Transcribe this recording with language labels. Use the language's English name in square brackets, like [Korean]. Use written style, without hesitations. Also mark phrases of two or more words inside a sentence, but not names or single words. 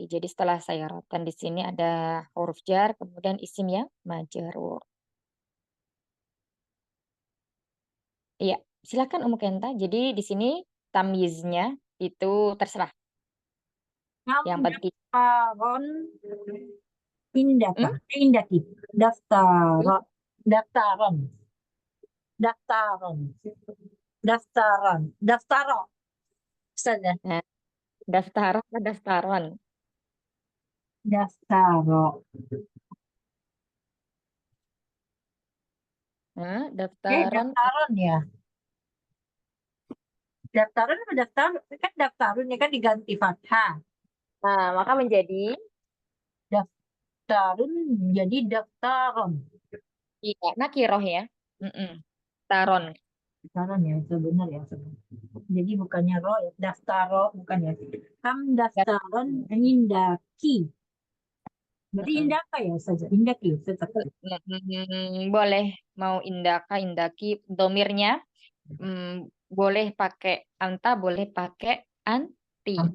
[Indonesian] Jadi setelah sayaratan di sini ada huruf jar, kemudian isim yang majrur. Iya, silakan Umu Kenta. Jadi di sini tamyiznya itu terserah. Yang Kamu penting. [Arabic] دفترا عندك. [Indonesian] Hmm? Indaki. [Arabic] دفترا. دفترا. دفترا. دفترا. دفترا. [Indonesian] Saja. Nah, daftar apa daftaron? Daftaro. Nah, daftaron. Daftaron ya. Daftaron apa daftar? Kan daftarun ya kan diganti fathah. Nah, maka menjadi Daftarun jadi daftaron. iya, nakiroh ya. Taron. Daftaron ya, itu benar ya. Jadi bukannya ro ya, daftaro bukan ya. [Arabic] كم دفترا عندك. Berarti [Indonesian] Mm-mm. indaka ya saja, indaki tetap. Boleh mau indaki domirnya boleh pakai anta, boleh pakai anti.